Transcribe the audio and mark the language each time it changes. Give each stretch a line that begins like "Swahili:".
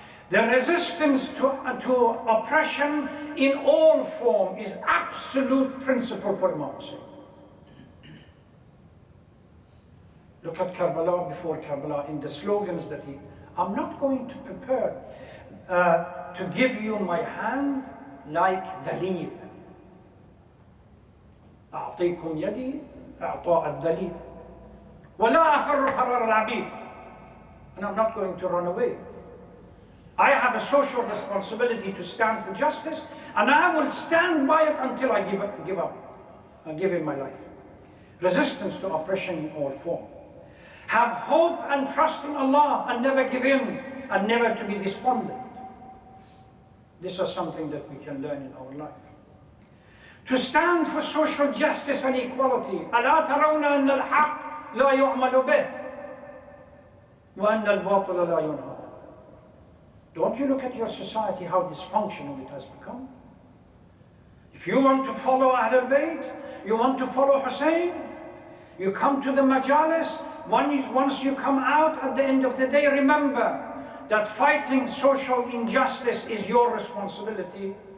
English: The resistance to oppression in all form is absolute principle for Imam Hussain. Look at Karbala, before Karbala, in the slogans that I'm not going to prepare to give you my hand like dhalil.
Arabic: أعطيكم يدي إعطاء الدليل ولا أفر فرار العبيد.
English: And I'm not going to run away. I have a social responsibility to stand for justice, and I will stand by it until I give up. I give in my life. Resistance to oppression in all form. Have hope and trust in Allah and never give in and never to be despondent. This is something that we can learn in our life. To stand for social justice and equality.
Arabic: ألا ترون أن الحق لا يعمل به وأن الباطل لا ينهى.
English: Don't you look at your society, how dysfunctional it has become? If you want to follow Ahlul Bayt, you want to follow Hussain, you come to the majalis. Once you come out at the end of the day, remember that fighting social injustice is your responsibility.